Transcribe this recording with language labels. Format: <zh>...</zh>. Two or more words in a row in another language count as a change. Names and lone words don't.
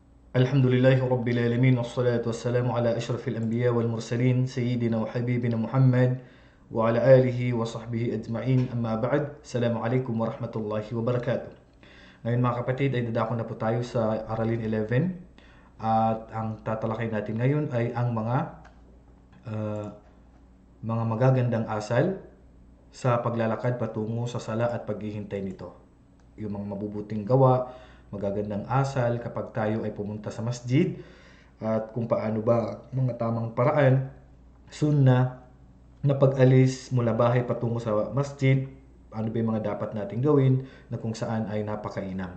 <ar>الحمد لله رب العالمين والصلاة والسلام على أشرف الأنبياء والمرسلين سيدنا وحبيبنا محمد وعلى آله وصحبه أجمعين أما بعد. السلام عليكم ورحمة الله وبركاته.</ar> <tl>Ngayon mga kapatid ay dadako na po tayo sa Aralin 11 at ang tatalakay natin ngayon ay ang uh, mga magagandang asal sa paglalakad patungo sa sala at paghihintay nito. Yung mga mabubuting gawa, magagandang asal kapag tayo ay pumunta sa masjid at kung paano ba mga tamang paraan, sunna na pag-alis mula bahay patungo sa masjid, ano ba yung mga dapat nating gawin na kung saan ay napakainam.</tl>